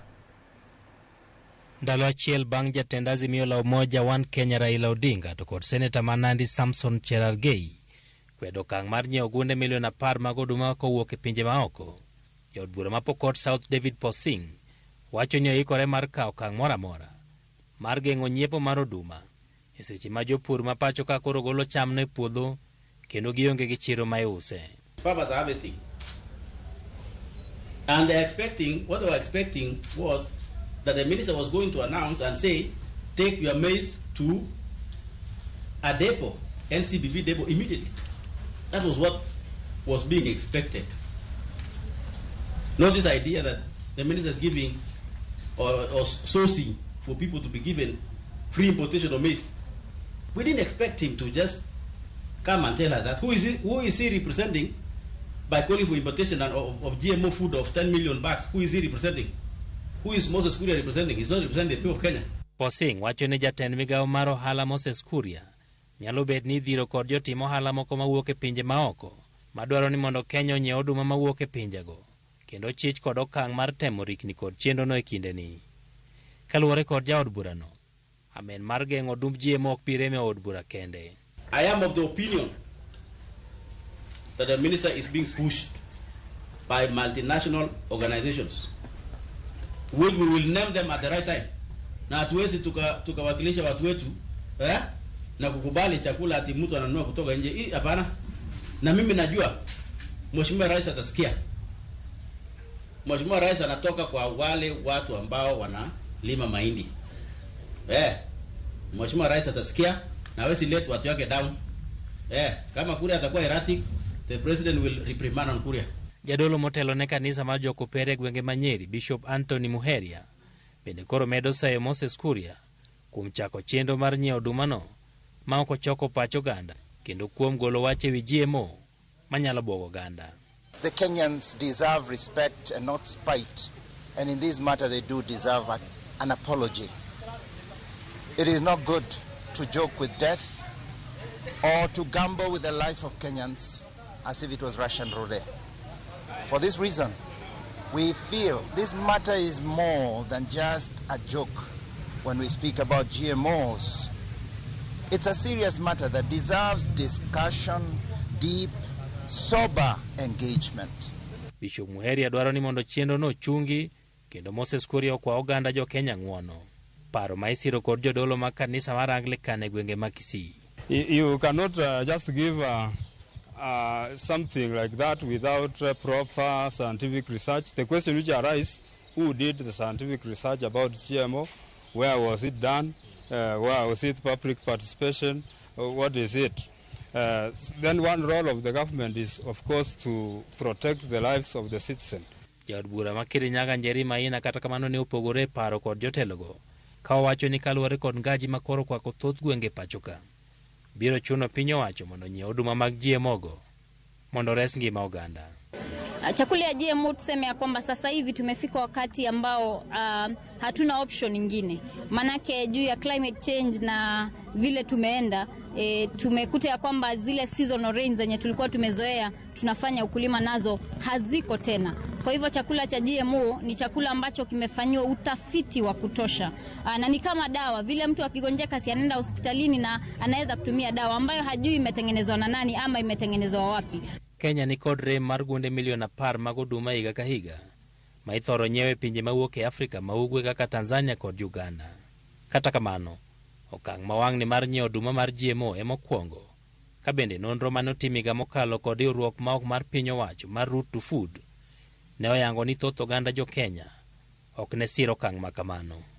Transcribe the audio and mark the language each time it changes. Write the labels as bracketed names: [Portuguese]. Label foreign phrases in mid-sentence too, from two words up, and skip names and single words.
[Luo (Kenya and Tanzania)] Ndalo achiel bang' jatend Azimio la Umoja One Kenya Raila Odinga to kod Senator Manandi Samson Cherargei kwedo kang' mar nyiewo gunde milion 10 mag oduma kowuok e pinje maoko. Jaod bura ma Pokot South David Posing wacho ni oikore mar kawo kang' moramora mar geng'o nyiepo mar oduma e seche ma jopur ma pacho ka koro golo cham ne puodho kendo gionge gi chiro ma iuse. [English] Farmers are harvesting, and what they were expecting was that the minister was going to announce and say, take your maize to a depot, NCBV depot, immediately. That was what was being expected. Not this idea that the minister is giving or sourcing for people to be given free importation of maize. We didn't expect him to just come and tell us that. Who is he representing by calling for importation of GMO food of 10 million bags? Who is he representing? Who is Moses Kuria representing? He's not representing the people of Kenya. [Luo (Kenya and Tanzania)] Posing wacho ni jatend migawo mar ohala Moses Kuria nyalo bet ni dhiro kod jotimo ohala moko mawuok e pinje maoko madwaro ni mondo Kenya onyiew oduma mawuok e pinjego kendo chich kod okang' mar temo rikni kod chenrono e kindeni. Kaluwore kod jaod burano, amen mar geng'o odumb GMO ok bi rem e od bura kende. [English] I am of the opinion that the minister is being pushed by multinational organizations. We will name them at the right time. [Swahili] Na hatuwezi tukawakilisha watu wetu na kukubali chakula ati mtu ananunua kutoka nje. Hii hapana. Na mimi najua Mheshimiwa Rais atasikia. Mheshimiwa Rais anatoka kwa wale watu ambao wanalima mahindi. Mheshimiwa Rais atasikia na hawezi let watu wake down. Kama Kuria atakuwa erratic, [English] the president will reprimand on Kuria. [Luo (Kenya and Tanzania)] Jadolo motelo ne kanisa mar Jokopere gwenge Manyeri, Bishop Anthony Muheria bende koro medo sayo Moses Kuria kuom chako chenro mar nyiewo odumano ma ok ochoko pacho ganda kendo kuom golo wache wi GMO manyalo bwogo ganda. [English] The Kenyans deserve respect and not spite, and in this matter they do deserve an apology. It is not good to joke with death or to gamble with the life of Kenyans as if it was Russian roulette. For this reason, we feel this matter is more than just a joke when we speak about GMOs. It's a serious matter that deserves discussion, deep, sober engagement. [Luo (Kenya and Tanzania)] Bishop Muheri adwaro ni mondo chenro no chungi kendo Moses Kuria okwa oganda jo Kenya ng'uono. Paro ma isiro kod jodolo ma kanisa mar Anglican e gwenge ma Kisii. [English] You cannot just give something like that without proper scientific research. The question which arises, who did the scientific research about GMO? Where was it done? Where was it public participation? What is it? Then one role of the government is, of course, to protect the lives of the citizen. [Luo (Kenya and Tanzania)] Jaod bura ma Kirinyaga Njeri Maina kata kamano ne opogore paro kod jotelogo. Ka owacho ni kaluwore kod ngaji makoro kwako thoth gwenge pachoka. Biro chuno piny owacho mondo nyiew oduma mag GMO go mondo res ngima oganda. [Swahili] Chakula ya GMO tuseme ya kwamba sasa hivi tumefika wakati ambao hatuna option nyingine. Manake juu ya [English] climate change [Swahili] na vile tumeenda tumekuta ya kwamba zile [English] seasonal rains [Swahili] zenye tulikuwa tumezoea tunafanya ukulima nazo haziko tena. Kwa hivyo chakula cha GMO ni chakula ambacho kimefanywa utafiti wa kutosha. Na ni kama dawa, vile mtu akigonjeka si anaenda hospitalini na anaweza kutumia dawa ambayo hajui imetengenezwa na nani ama imetengenezwa wapi. [Luo (Kenya and Tanzania)] Kenya ni kod rem mar gunde milion 10 mag oduma higa ka higa, ma ithoro nyiewe pinje mawuok e Afrika ma ugwe kaka Tanzania kod Uganda. Kata kamano, okang' mawang' ni mar nyiewo oduma mar GMO e mokwongo, ka bende nonro manotimiga mokalo kod riwruok ma ok mar piny owacho mar Root to Food ne oyango ni thoth oganda jo Kenya ok ne siro okang' ma kamano.